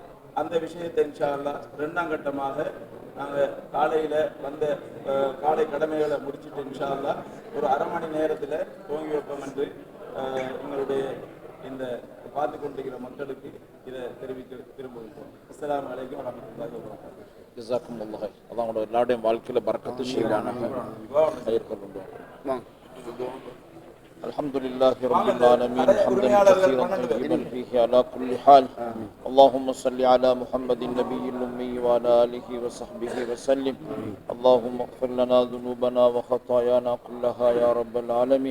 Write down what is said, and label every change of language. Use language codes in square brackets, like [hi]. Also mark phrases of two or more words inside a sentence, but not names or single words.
[ta] அந்த விஷயத்தை [ar] إن شاء الله [ta] 2ஆம் கட்டமாக நாங்கள் காலையில் வந்த காலை கடமைகளை முடிச்சுட்டு [ar] إن شاء الله [ta] ஒரு அரை மணி நேரத்தில் துவங்கி வைப்போம் என்று எங்களுடைய இந்த பார்த்து கொண்டிருக்கிற மக்களுக்கு இதை தெரிவிக்க விரும்புகிறோம். [ar] السلام عليكم ورحمة الله وبركاته. جزاكم الله. [ta] அல்லாஹ் உங்களோட எல்லாருடைய வாழ்க்கையில் பரக்கத்து செய்வானாக. [ar] الحمد لله رب العالمين حمدا كثيرا طيبا فيه على كل حال. اللهم صل على محمد النبي الأمي وعلى آله وصحبه وسلم. اللهم اغفر لنا ذنوبنا وخطايانا كلها يا رب العالمين.